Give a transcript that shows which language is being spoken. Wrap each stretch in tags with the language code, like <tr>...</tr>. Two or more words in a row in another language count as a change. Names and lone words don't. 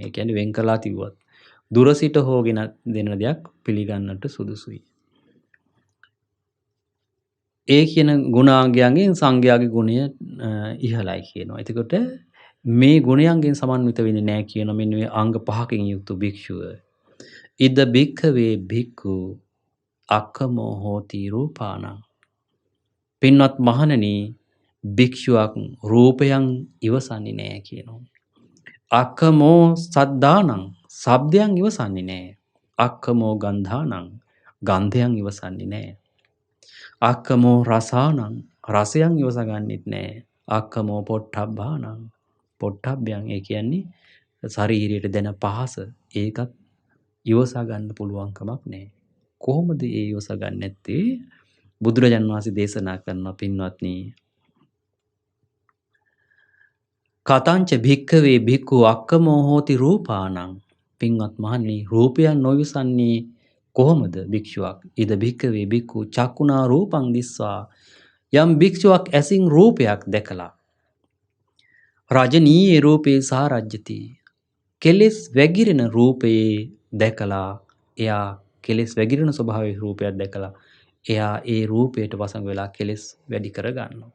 <si>ඒ කියන්නේ වෙන් කළා තිබුවත් දුර සිට හොගෙන දෙන දෙයක් පිළිගන්නට සුදුසුයි. ඒ කියන ගුණාංගයන්ගෙන් සංඝයාගේ ගුණය ඉහළයි කියනවා. එතකොට මේ ගුණයන්ගෙන් සමන්විත වෙන්නේ නැහැ කියන මෙන්න මේ අංග පහකින් යුක්ත භික්ෂුව.</si> <pi>ඉද භික්ඛවේ භික්ඛු අක්ඛමෝ හෝති රූපානං.</pi> <si>පින්වත් මහණෙනි භික්ෂුවක් රූපයන් ඉවසන්නේ නැහැ කියනවා.</si> <pi>අක්ඛමෝ සද්දානං</pi> <si>ශබ්දයන් ඉවසන්නේ නැහැ.</si> <pi>අක්ඛමෝ ගන්ධානං</pi> <si>ගන්ධයන් ඉවසන්නේ නැහැ.</si> <pi>අක්ඛමෝ රසානං</pi> <si>රසයන් ඉවසගන්නෙත් නැහැ.</si> <pi>අක්ඛමෝ පොට්ටබ්බානං</pi> <si>පොට්ටබ්බයන් ඒ කියන්නේ ශරීරයට දැන පහස ඒකත් ඉවසා ගන්න පුළුවන් කමක් නැහැ. කොහොමද ඒ ඉවසා ගන්න නැත්තේ? බුදුරජාණන් වහන්සේ දේශනා කරන පින්වත්නි</si> <pi>කතංච භික්ඛවේ භික්ඛු අක්ඛමෝ හෝති රූපානං.</pi> <si>පින්වත් මහණනි රූපයන් නොවිසන්නේ කොහොමද භික්ෂුවක්?</si> <pi>ඉද භික්ඛවේ භික්ඛු චක්කුණා රූපං දිස්වා.</pi> <si>යම් භික්ෂුවක් ඇසින් රූපයක් දැකලා</si> <pi>රජනීය රූපේ සාරජ්‍යති.</pi> <si>කෙලෙස් වැగిරෙන රූපේ දැකලා එයා කෙලෙස් වැగిරෙන ස්වභාවයේ රූපයක් දැකලා එයා ඒ රූපයට වසඟ වෙලා කෙලෙස් වැඩි කර ගන්නවා.</si>